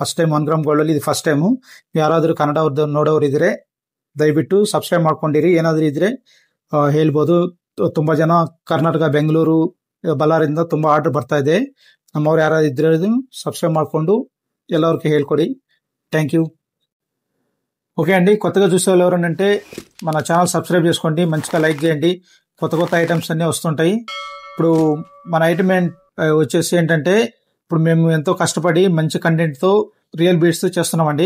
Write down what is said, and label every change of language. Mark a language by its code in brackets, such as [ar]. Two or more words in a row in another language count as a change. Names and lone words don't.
[en] first time 1 gram gold [kn] ಅಲ್ಲಿ ಇದು [en] first time. [kn] ಯಾರಾದ್ರೂ ಕನ್ನಡ ನೋಡೋರು ಇದ್ರೆ ದಯವಿಟ್ಟು ಸಬ್ಸ್ಕ್ರೈಬ್ ಮಾಡ್ಕೊಂಡಿರಿ. ಏನಾದ್ರೂ ಇದ್ರೆ ಹೇಳ್ಬೋದು. ತುಂಬಾ ಜನ ಕರ್ನಾಟಕ, ಬೆಂಗಳೂರು, ಬಳ್ಳಾರಿಯಿಂದ ತುಂಬಾ ಆರ್ಡರ್ ಬರ್ತಾ ಇದೆ. ನಮ್ಮವ್ರು ಯಾರು ಇದ್ರೆ సబ్స్క్రైబ్ ಮಾಡ್ಕೊಂಡು ಎಲ್ಲరికి ಹೇಳ್ಕೊಡಿ. [en] thank you. [te] ఓకే అండి, కొత్తగా చూసే వాళ్ళు ఎవరంటే మన ఛానల్ సబ్స్క్రైబ్ చేసుకోండి, మంచిగా లైక్ చేయండి. కొత్త ఐటమ్స్ అన్నీ వస్తుంటాయి. ఇప్పుడు మన ఐటమ్ వచ్చేసి ఏంటంటే, ఇప్పుడు మేము ఎంతో కష్టపడి మంచి కంటెంట్తో [en] real beads [te] చేస్తున్నామండి.